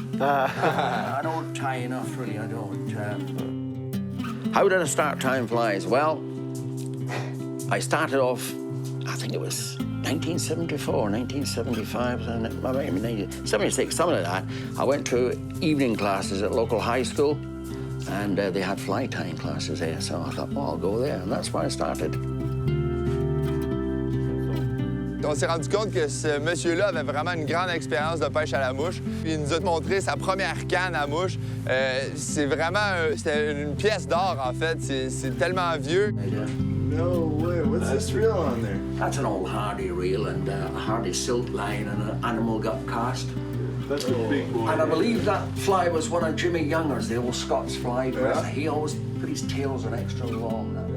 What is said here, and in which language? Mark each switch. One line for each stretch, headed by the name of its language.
English: I don't tie enough, really, I don't. How did I start tying flies? Well, I started off, I think it was 1974, 1975, and maybe 1976, something like that. I went to evening classes at local high school, and they had fly tying classes there, so I thought, well, I'll go there, and that's where I started.
French: On s'est rendu compte que ce monsieur-là avait vraiment une grande expérience de pêche à la mouche. Puis il nous a montré sa première canne à mouche. C'est vraiment c'était une pièce d'or, en fait. C'est tellement vieux.
English: No way. What's this reel on there? That's an old Hardy reel and a Hardy silt line and an animal gut cast. That's a big boy. And I believe that fly was one of Jimmy Younger's, the old Scots fly. Yeah. He always put his tails an extra long.